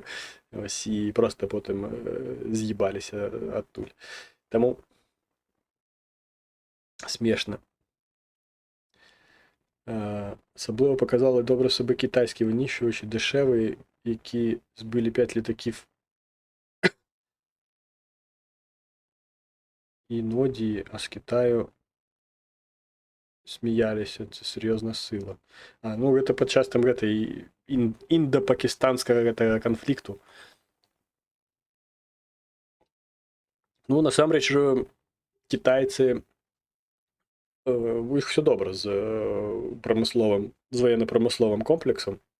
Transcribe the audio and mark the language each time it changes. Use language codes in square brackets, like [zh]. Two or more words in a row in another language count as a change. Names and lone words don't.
[be] І проста потым з'ебаліся адтуль. Таму смешна. Асабліва паказала добра сабе кітайскі вынішчвач, дэшэвы, які збылі 5 [uk] літаків і ноді, а з Китаю сміяліся, це серйозна сила. [be] Гэта падчас там гэтай інда-пакістанскага гэтага канфлікту. Насамрэч, кітайцы, у іх все добра з военно-прамысловым комплексам.